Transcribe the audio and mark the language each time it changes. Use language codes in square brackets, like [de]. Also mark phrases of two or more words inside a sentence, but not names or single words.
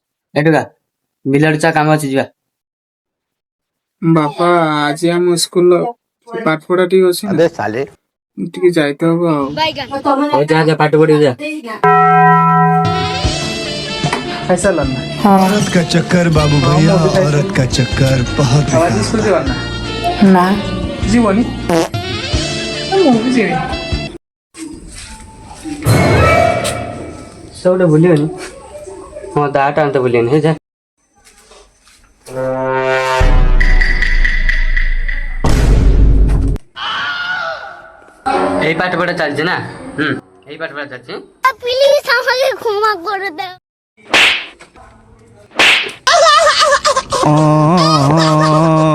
[or] ଏଠୁକା ବିଲରେ ଚା କାମ ଅଛି ଯିବା। ବାପା ଆଜି ଆମ ସ୍କୁଲ ପାଠ ପଢା ଟିକେ ଅଛି ନା, ଟିକେ ଯାଇତେ ହବ ଆଉ। ହଉ ଯା ଯା ପାଠ ପଢିବୁ ଯା। ଖାଇସାରିଲ ନା? [hi] औरत का चक्कर बाबू भैया, औरत का चक्कर बहुत [or] ଆଉ ଆଜି ସ୍କୁଲ ଯିବାର ନା? ନା ଯିବନି? ମୁଁ ବି ଯିବି। ସେ ଗୋଟେ ଭୁଲିବନି। ହଁ ଦାଟା ଆଣତେ ଭୁଲିବନି ହେ ଯା। [bn] এই পাঠ পড়া চালছে না? এই পাঠ পড়া চালছে। প্লিজ আমাকে ক্ষমা করে দাও।